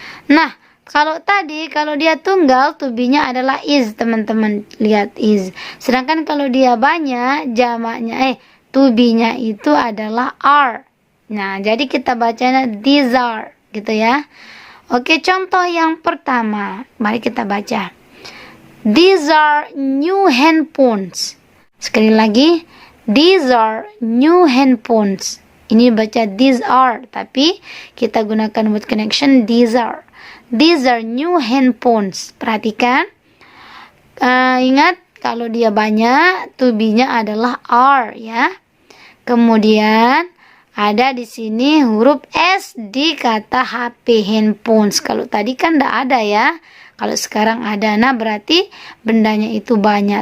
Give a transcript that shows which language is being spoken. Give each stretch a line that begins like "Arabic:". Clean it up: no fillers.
Indonesian: Nah, kalau dia tunggal, to be-nya adalah is teman-teman. Lihat is. Sedangkan kalau dia banyak, jamaknya to be-nya itu adalah are. Nah, jadi kita bacanya these are, gitu ya. Oke, contoh yang pertama. Mari kita baca.
English: These are new handphones.
Indonesian: Sekali lagi,
English: these are new handphones.
Indonesian: Ini baca these are, tapi kita gunakan word connection these are.
English: These are new handphones.
Indonesian: Perhatikan. Ingat, kalau dia banyak, to be-nya adalah are, ya. Kemudian ada di sini huruf S di kata HP handphones. Kalau tadi kan tidak ada ya. Kalau sekarang ada, nah berarti bendanya itu banyak.